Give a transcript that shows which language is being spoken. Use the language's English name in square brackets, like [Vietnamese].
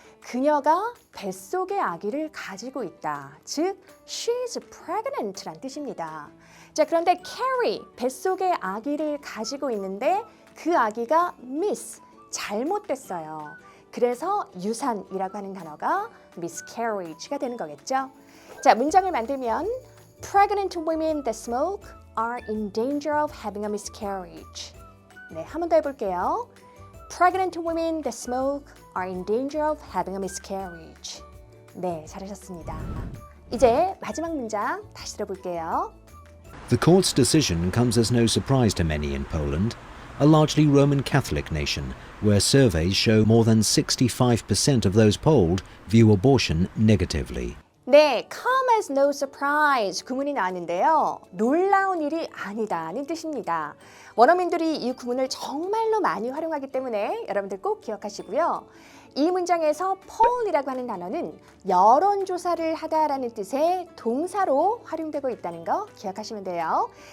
[Korean] 그녀가 뱃속에 아기를 가지고 있다. 즉, [English] she's pregnant [Korean] 란 뜻입니다. 자, 그런데 carry, 뱃속에 아기를 가지고 있는데 그 아기가 miss, 잘못됐어요. 그래서 유산이라고 하는 단어가 miscarriage가 되는 거겠죠. 자, 문장을 만들면 [English] Pregnant women that smoke are in danger of having a miscarriage. [Korean] 네, 한 번 더 해볼게요. [English] Pregnant women that smoke are in danger of having a miscarriage. [Korean] 네, 잘하셨습니다. 이제 마지막 문장 다시 들어볼게요. [English] The court's decision comes as no surprise to many in Poland, a largely Roman Catholic nation, where surveys show more than 65% of those polled view abortion negatively. [Korean] 네, come as no surprise 구문이 나왔는데요. 놀라운 일이 아니다는 뜻입니다. 원어민들이 이 구문을 정말로 많이 활용하기 때문에 여러분들 꼭 기억하시고요. 이 문장에서 poll이라고 하는 단어는 여론조사를 하다라는 뜻의 동사로 활용되고 있다는 거 기억하시면 돼요.